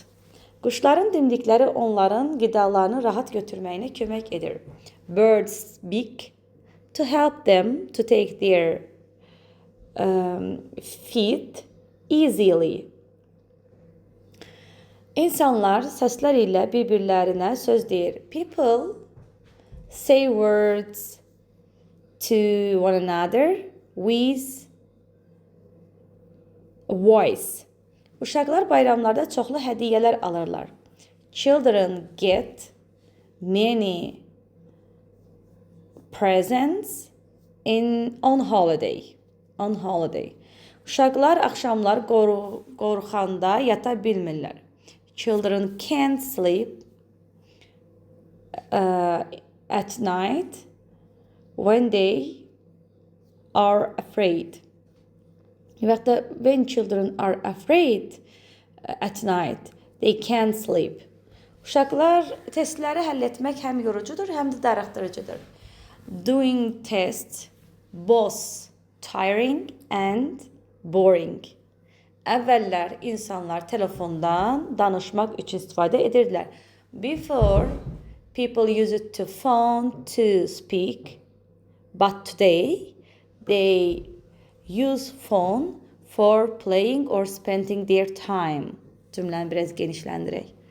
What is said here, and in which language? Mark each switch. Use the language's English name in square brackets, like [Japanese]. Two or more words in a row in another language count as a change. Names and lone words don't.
[Azerbaijani] Quşların dimdikləri onların qidalarını rahat götürməyinə kömək edir. [English] Birds speak to help them to take their feed easily. [Azerbaijani] İnsanlar səslər ilə bir-birlərinə söz deyir. [English] People say words to one another with voice. [Azerbaijani] Uşaqlar bayramlarda çoxlu hədiyyələr alırlar. [English] Children get many presents on holiday. [Azerbaijani] Uşaqlar axşamlar qorxanda yata bilmirlər. [English] Children can't sleep at night when they are afraid. When children are afraid at night, they can't sleep. [Azerbaijani] Uşaqlar testləri həll etmək həm yorucudur, həm də darıxdırıcıdır. [English] Doing tests both tiring and boring. [Azerbaijani] Əvvəllər insanlar telefondan danışmaq üçün istifadə edirdilər. [English] Before, people used to phone to speak, but today they use phone for playing or spending their time. [Azerbaijani] Cümləni biraz genişləndirək.